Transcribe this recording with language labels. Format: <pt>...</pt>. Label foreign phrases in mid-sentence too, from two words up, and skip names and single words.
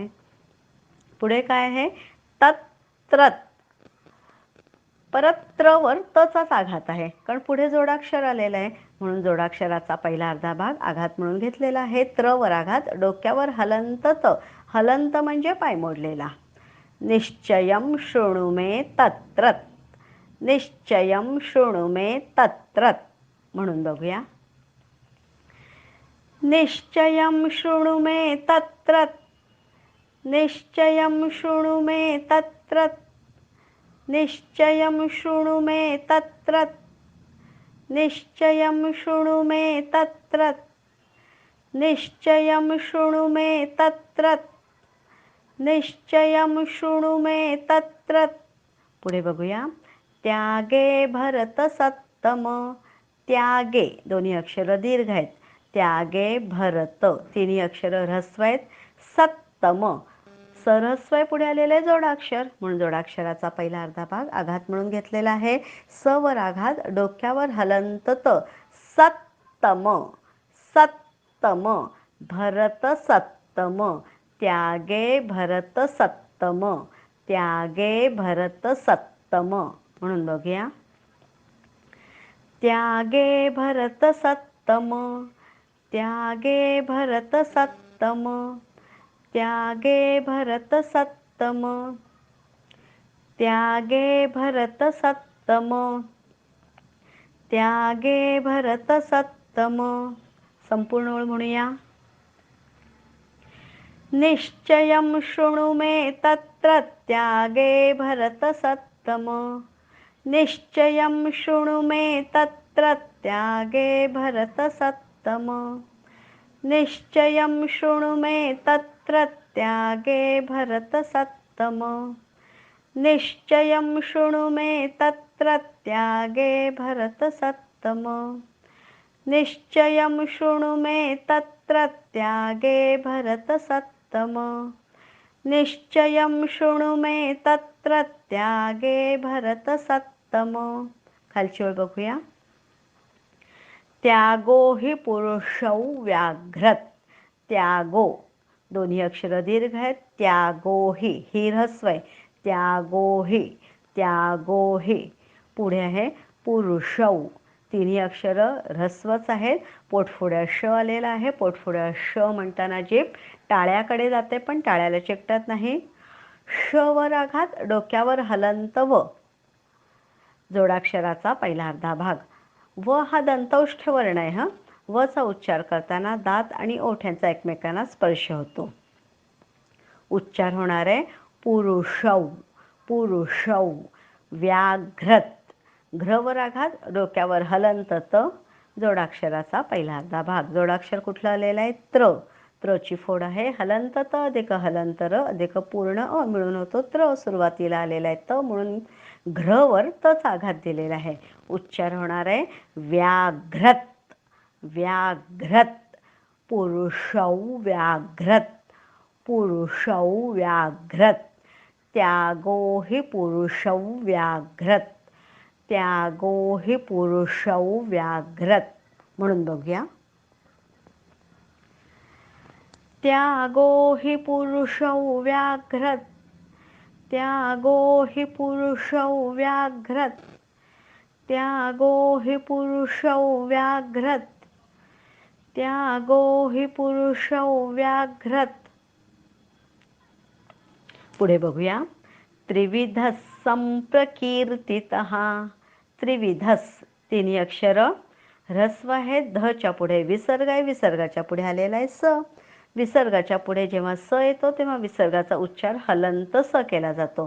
<mr>पुढे काय आहे तत्रत. परत त्र वर तचाच आघात आहे कारण पुढे जोडाक्षर आलेला आहे म्हणून जोडाक्षराचा पहिला अर्धा भाग आघात म्हणून घेतलेला आहे. त्र वर आघात, डोक्यावर हलंत त. हलंत म्हणजे पाय मोडलेला.</mr> <sa>निश्चयं शृणु मे तत्रत. निश्चयं शृणु मे तत्रत</sa> <mr>म्हणून बघूया.</mr> <sa>निश्चयं शृणु मे तत्रत. निश्चयं शृणु मे तत्रत. निश्चयं शृणु मे तत्रत. निश्चयं शृणु मे तत्रत. निश्चयं शृणु मे तत्रत. निश्चयं शृणु मे तत्रत.</sa> <mr>पुढे बघूया.</mr> <sa>त्यागे भरत सत्तम.</sa> <mr>त्यागे दोन्ही अक्षर दीर्घ आहेत.</mr> <sa>त्यागे भरत</sa> <mr>तिन्ही अक्षर ऱ्हस्व आहेत. सत्तम सरस्वय पुढे आलेले जोडाक्षर म्हणून जोडाक्षराचा पहिला अर्धा भाग आघात म्हणून घेतलेला आहे. स वर आघात, डोक्यावर हलंत त.</mr> <sa>सत्तम. सत्तम भरत सत्तम. त्यागे भरत सत्तम. त्यागे भरत सत्तम</sa> <mr>म्हणून बघूया.</mr> <sa>त्यागे भरत सत्तम. त्यागे भरत सत्तम. त्यागे भरत सत्तम. त्यागे भरत सत्तम. त्यागे भरत सत्तम.</sa> <mr>संपूर्ण ओळ म्हणूया.</mr> <sa>निश्चयं शृणु मे तत्र त्यागे भरत सत्तम. निश्चयं शृणु मे तत्र त्यागे भरत सत्तम. निश्चयं शृणु मे तत्र त्यागे भरत सत्तम. निश्चयं शृणु मे तत्र त्यागे भरत सत्तम. निश्चयं शृणु मे तत्र त्यागे भरत सत्तम. निश्चयं शृणु मे तत्र त्यागे भरत सत्तम.</sa> <mr>खालची ओळ बघूया.</mr> <sa>त्यागो हि पुरुषौ व्याघ्रत.</sa> <mr>त्यागो दोन्ही अक्षर दीर्घ आहेत.</mr> <sa>त्यागो हि</sa> <mr>ह्रस्व आहे.</mr> <sa>त्यागो हि. त्यागो हि</sa> <mr>पुढे आहे पुरुषौ. तिन्ही अक्षर ऱ्हस्वच आहेत. पोटफोड्या श आलेला आहे. पोटफोड्या श म्हणताना जीभ टाळ्याकडे जाते पण टाळ्याला चिकटत नाही. श वर आघात, डोक्यावर हलंत व. जोडाक्षराचा पहिला अर्धा भाग. व हा दंतौष्ठ वर्ण आहे. वचा उच्चार करताना दात आणि ओठांचा एकमेकांना स्पर्श होतो. उच्चार होणार आहे पुरुषौ.</mr> <sa>पुरुषौ. व्याघ्रत.</sa> <mr>घ्रवर आघात, डोक्यावर हलंत त. जोडाक्षराचा पहिला अर्धा भाग. जोडाक्षर कुठलं आलेलं आहे त्र. त्रची फोड आहे हलंत त अधिक हलंत र अधिक पूर्ण अ मिळून होतो त्र. सुरुवातीला आलेला आहे त म्हणून घ्रवर तचा आघात दिलेला आहे. उच्चार होणार आहे व्याघ्रत. व्याघ्रत.</mr> <sa>पुरुषौ व्याघ्रत. पुरुषौ व्याघ्रत. त्यागो हि पुरुषौ व्याघ्रत. त्यागो हि पुरुषौ व्याघ्रत</sa> <mr>म्हणून बघूया.</mr> <sa>त्यागो हि पुरुषौ व्याघ्रत. त्यागो हि पुरुषौ व्याघ्रत. त्यागो हि पुरुषौ व्याघ्रत. त्यागो हि पुरुषौ व्याघ्रत.</sa> <mr>पुढे बघूया.</mr> <sa>त्रिविधः संप्रकीर्तितः.</sa> <mr>त्रिविधस तिन्ही अक्षर ह्रस्व आहे. धच्या पुढे विसर्ग आहे. विसर्गाच्या पुढे आलेला आहे स. विसर्गाच्या पुढे जेव्हा स येतो तेव्हा विसर्गाचा उच्चार हलंत स केला जातो.</mr>